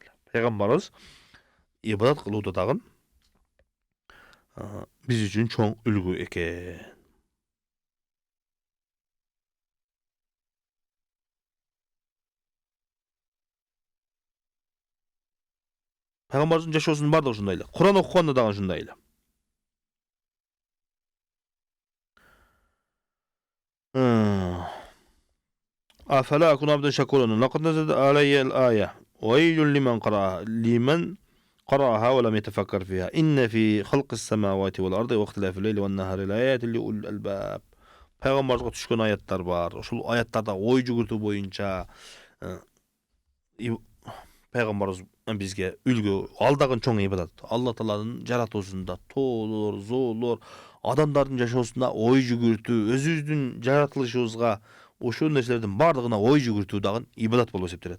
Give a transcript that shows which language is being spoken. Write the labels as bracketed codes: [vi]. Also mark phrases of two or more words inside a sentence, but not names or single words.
[ky] Пайгамбарыбыз ибадат кылууда дагы биз үчүн чоң үлгү экен. Пайгамбарыбыздын жашоосунун бардыгы ушундай эле. Куран окуганда дагы ушундай эле. [ar] أفلا أكون عبدا شكورا. لقد نزلت علي الآية. ويل لمن قرأها ولم يتفكر فيها. إن في خلق السماوات والأرض واختلاف الليل والنهار لآيات لأولي الألباب. [ky] Пайгамбарыбызга түшкөн аяттар бар. Ошол аяттарда ой жүгүртүү боюнча пайгамбарыбыз бизге үлгү, ал дагы чоң ибадат. Алла Тааланын жаратуусунда тоолор, зоолор, адамдардын жашоосунда ой жүгүртүү, өзүбүздүн жаратылышыбызга ошол нерселердин бардыгына ой жүгүртүү дагы ибадат болуп эсептелет.